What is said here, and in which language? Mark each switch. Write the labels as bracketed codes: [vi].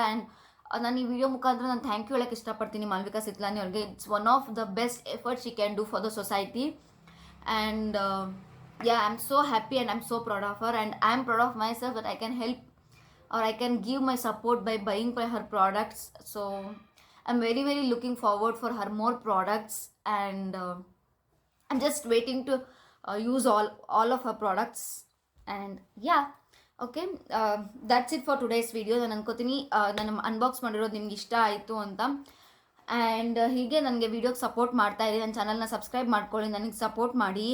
[kn] And ನಾನು ಈ video ಮುಖಾಂತರ ನಾನು ಥ್ಯಾಂಕ್ ಯು ಹೇಳೋಕ್ಕೆ ಇಷ್ಟಪಡ್ತೀನಿ ಮಾಲ್ವಿಕಾ ಸಿತ್ಲಾನಿ ಅವ್ರಿಗೆ. [en] It's one of the best effort she can do for the society. And I am so happy and I am so proud of her, and I am proud of myself that I can help or I can give my support by buying by her products. So I'm very looking forward for her more products, and I'm just waiting to use all of her products. And yeah, okay, that's it for today's video. [kn] ನಾನು ಅನ್ಕೋತೀನಿ ನಾನು unbox ಮಾಡಿರೋದು ನಿಮ್ಗೆ ಇಷ್ಟ ಆಯಿತು ಅಂತ. And ಹೀಗೆ ನನಗೆ ವಿಡಿಯೋಗೆ ಸಪೋರ್ಟ್ ಮಾಡ್ತಾ ಇರಿ, ನನ್ನ ಚಾನಲ್ನ ಸಬ್ಸ್ಕ್ರೈಬ್ ಮಾಡ್ಕೊಳ್ಳಿ, ನನಗೆ ಸಪೋರ್ಟ್ ಮಾಡಿ.